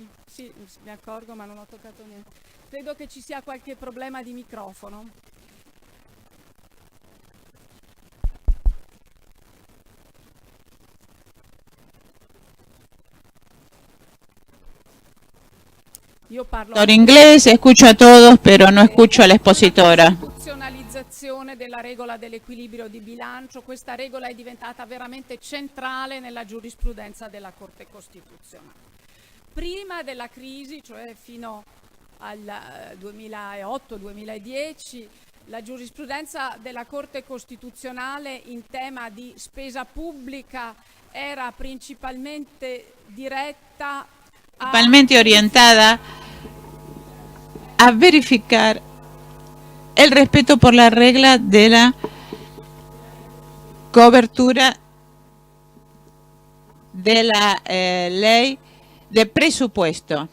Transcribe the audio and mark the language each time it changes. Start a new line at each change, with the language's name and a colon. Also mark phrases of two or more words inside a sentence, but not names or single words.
Italian: Sì, mi accorgo ma non ho toccato niente. Credo che ci sia qualche problema di microfono. Io parlo
Spanish: En inglés, escucho a todos, pero no escucho a la expositora.
Italian: Costituzionalizzazione della regola dell'equilibrio di bilancio, questa regola è diventata veramente centrale nella giurisprudenza della Corte Costituzionale. Prima della crisi, cioè fino al 2008-2010, la giurisprudenza della Corte Costituzionale in tema di spesa pubblica era principalmente diretta
Spanish: Principalmente orientada a verificar el respeto por la regla de la cobertura de la ley de presupuesto.